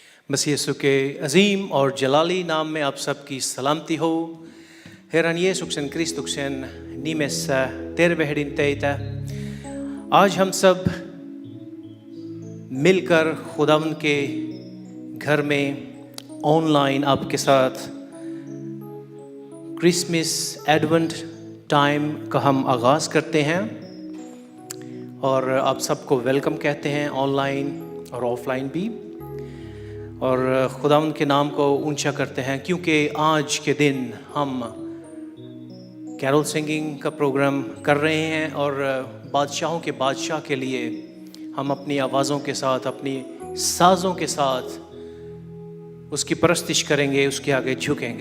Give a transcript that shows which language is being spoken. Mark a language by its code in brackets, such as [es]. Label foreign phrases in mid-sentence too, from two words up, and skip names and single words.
[hi] मसीह यीशु के अजीम और जलाली नाम में आप सबकी सलामती हो. [fi] Herran Jeesuksen Kristuksen nimessä tervehdin teitä. [hi] आज हम सब मिलकर खुदावंद के घर में ऑनलाइन आपके साथ [en] Christmas Advent time [hi] का हम आगाज़ करते हैं और आप सबको वेलकम कहते हैं ऑनलाइन और ऑफलाइन भी, और खुदावंद के नाम को ऊंचा करते हैं क्योंकि आज के दिन हम [en] carol singing [hi] का प्रोग्राम कर रहे हैं और बादशाहों के बादशाह के लिए हम अपनी आवाज़ों के साथ, अपनी साज़ों के साथ उसकी परस्तिश करेंगे, उसके आगे झुकेंगे.